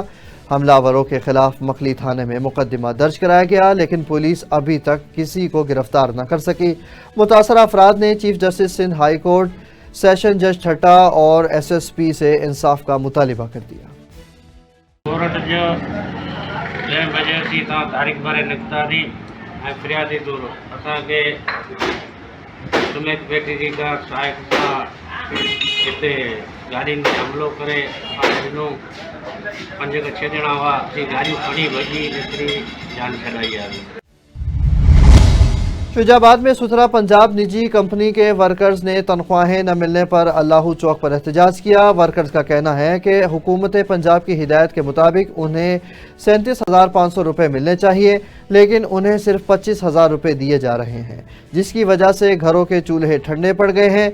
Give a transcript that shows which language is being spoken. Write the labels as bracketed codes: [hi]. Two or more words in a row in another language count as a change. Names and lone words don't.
[ur] حملہ آوروں کے خلاف مکھلی تھانے میں مقدمہ درج کرایا گیا، لیکن پولیس ابھی تک کسی کو گرفتار نہ کر سکی. متاثرہ افراد نے چیف جسٹس سندھ ہائی کورٹ، سیشن جج ٹھٹہ اور SSP سے انصاف کا مطالبہ کر دیا. [sd] कोर्ट जो 6 बजे थी तारीख़ बारे निकता थी ऐं फ़रियादी दूर असांखे सुमेत बेटी जी का साहिब का हिते गाड़ी में हमलो करे ॾिनो। 5 खां 6 ॼणा हुआ, गाड़ियूं खणी भॼी एतिरी जान छॾाई आहे। [ur] شجاع آباد میں ستھرا پنجاب نجی کمپنی کے ورکرز نے تنخواہیں نہ ملنے پر اللہ ہو چوک پر احتجاج کیا. ورکرز کا کہنا ہے کہ حکومت پنجاب کی ہدایت کے مطابق انہیں 37,500 روپے ملنے چاہئیں، لیکن انہیں صرف 25,000 روپے دیے جا رہے ہیں، جس کی وجہ سے گھروں کے چولہے ٹھنڈے پڑ گئے ہیں.